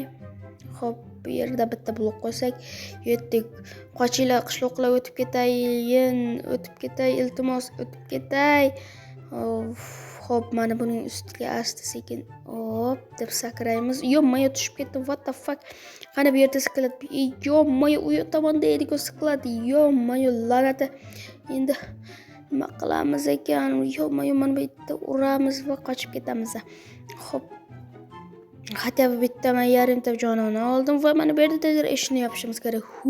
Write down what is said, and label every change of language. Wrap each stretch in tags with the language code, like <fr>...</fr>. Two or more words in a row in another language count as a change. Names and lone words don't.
<uz>Xo'p, bu yerda bitta blok qo'ysak, yetdik. Qochinglar qishloqlar, o'tib ketay, iltimos, o'tib ketay. Xo'p, mana buning ustiga asta-sekin deb sakraymiz. Yo'q-mayo, tushib ketdim.</uz> <en>What the fuck?</en> <uz>Qani bu yerda sklad? Yo'q-mayo, u tomonda edi-ku sklad. Yo'q-mayo, la'nati. Endi nima qilamiz ekan? Yo'q-mayo, mana bu yerda uramiz va qochib ketamiz. Xo'p, hatto bitta men yarimta jonini oldim va mana bu yerda tezroq eshikni yopishimiz kerak.</uz>